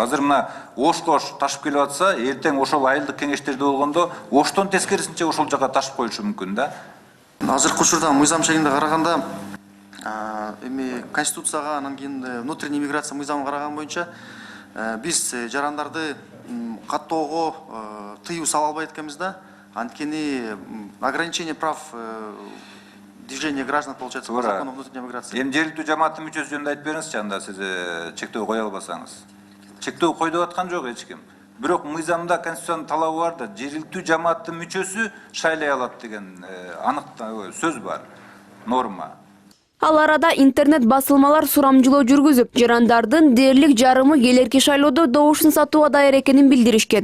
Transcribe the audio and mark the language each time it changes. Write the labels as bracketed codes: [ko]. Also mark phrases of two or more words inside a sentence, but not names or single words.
[ky] Азыр мына Ошко ташып келип атса, эртең ошол айылдык кеңештерде болгондо Оштон тескерисинче ошол жака ташып коюшу мүмкүн да. Азыркы учурда мыйзам шегинде караганда, эми конституцияга, анан кийин [ru] внутренний миграция [ky] мыйзамына караган боюнча биз жарандарды каттоого тыюу сала албайт экенбиз да. [ru] Анткени ограничение прав движения граждан получается по закону внутренней миграции. [ky] Эми жергиликтүү жамааттын мүчөсү жөнүндө айтып бериңизчи, анда сиз чектөө кое албасаңыз. Чектөө койдуп аткан жок эч ким. Бирок мыйзамда конституциянын талабы бар да, жергиликтүү жамааттын мүчөсү шайлай алат деген анык сөз бар, норма. Ал арада интернет басылмалар сурамжылоо жүргүзүп, жарандардын дээрлик жарымы келерки шайлоодо добушун сатууга даяр экенин билдиришкен.